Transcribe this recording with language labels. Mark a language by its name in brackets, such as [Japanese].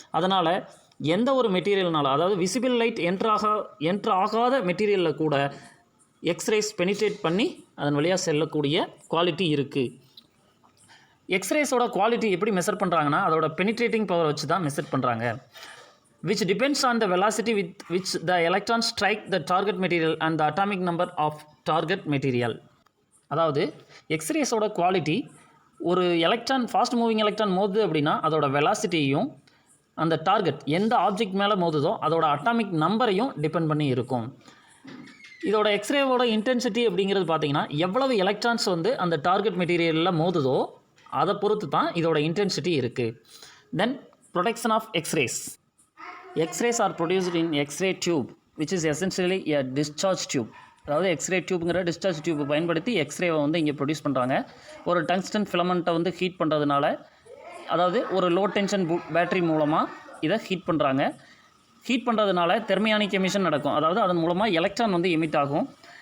[Tamil] அதனால் எந்த ஒரு மெட்டீரியல்னால, அதாவது விசிபிள் லைட் என்ட்ரு ஆகாத மெட்டீரியலில் கூட எக்ஸ்ரேஸ் பெனிட்ரேட் பண்ணி அதன் வழியாக செல்லக்கூடிய குவாலிட்டி இருக்குது. எக்ஸ்ரேஸோட குவாலிட்டி எப்படி மெஷர் பண்ணுறாங்கன்னா அதோட பெனிட்ரேட்டிங் பவர் வச்சு தான் மெஷர் பண்ணுறாங்க. [English] which depends on the velocity with which the electrons strike the target material and the atomic number of target material. [Tamil] அதாவது எக்ஸ்ரேஸோட குவாலிட்டி, ஒரு ஃபாஸ்ட் மூவிங் எலக்ட்ரான் மோதுது அப்படின்னா அதோட வெலாசிட்டியையும் அந்த டார்கெட் எந்த ஆப்ஜெக்ட் மேலே மோதுதோ அதோட அட்டாமிக் நம்பரையும் டிபெண்ட் பண்ணி இருக்கும். இதோட எக்ஸ்ரேவோட இன்டென்சிட்டி அப்படிங்கிறது பார்த்தீங்கன்னா எவ்வளவு எலக்ட்ரான்ஸ் அந்த டார்கெட் மெட்டீரியலில் மோதுதோ அதை பொறுத்து தான் இதோட இன்டென்சிட்டி இருக்குது. [English] Then production of X-rays. X-rays are produced in X-ray tube, which is essentially a discharge tube. [Tamil] அதாவது எக்ஸ்ரே டியூப்ங்கிற டிஸ்சார்ஜ் டியூப் பயன்படுத்தி எக்ஸ்ரேவை இங்கே ப்ரொடியூஸ் பண்ணுறாங்க. ஒரு டங்ஸ்டன் ஃபிலமெண்ட்டை ஹீட் பண்ணுறதுனால, அதாவது ஒரு லோ டென்ஷன் பேட்டரி மூலமாக இதை ஹீட் பண்ணுறாங்க. ஹீட் பண்ணுறதுனால தெர்மியானிக் எமிஷன் நடக்கும். அதாவது அதன் மூலமாக எலக்ட்ரான் எமிட் ஆகும்.